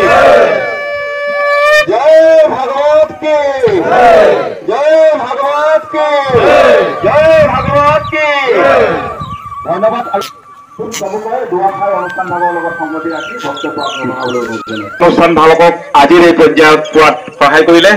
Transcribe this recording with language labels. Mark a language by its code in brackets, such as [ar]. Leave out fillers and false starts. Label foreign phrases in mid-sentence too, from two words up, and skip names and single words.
[hi] जय भागवत की जय भागवत की जय भागवत की धन्यवाद। [as] অনুষ্ঠান ভালকক আজিৰ এই পৰ্যায়ত পোৱাত সহায় কৰিলে।